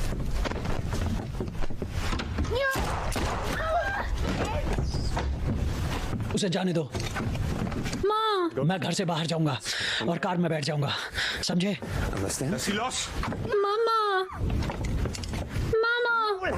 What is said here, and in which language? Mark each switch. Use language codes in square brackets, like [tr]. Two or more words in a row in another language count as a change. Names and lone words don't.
[hi] उसे जाने दो। माँ, मैं घर से बाहर जाऊंगा और कार में बैठ जाऊंगा, समझे? [de] Was denn? Lass sie los! [hi] मामा, मामा,